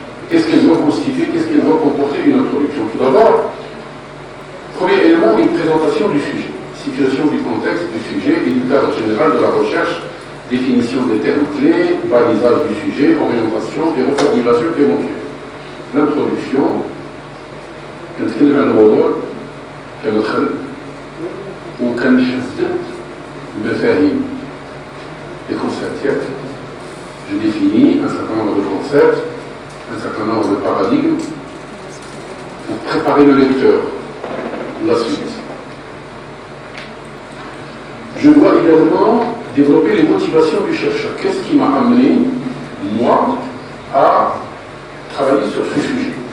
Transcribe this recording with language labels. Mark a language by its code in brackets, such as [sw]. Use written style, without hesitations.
[fr] Qu'est-ce qu'elle doit constituer, qu'est-ce qu'elle doit comporter une introduction? Tout d'abord, premier élément, une présentation du sujet, situation du contexte du sujet et du cadre général de la recherche, définition des termes clés, balisage du sujet, orientation et reformulation éventuelle. [ar] L'introduction, كنتكلم على الموضوع كمدخل وكنحدد المفاهيم les concepts. [fr] Je définis un certain nombre de concepts, un certain nombre de paradigmes pour préparer le lecteur à la suite. Je dois également développer les motivations du chercheur. Qu'est-ce qui m'a amené, moi, à travailler sur ce sujet?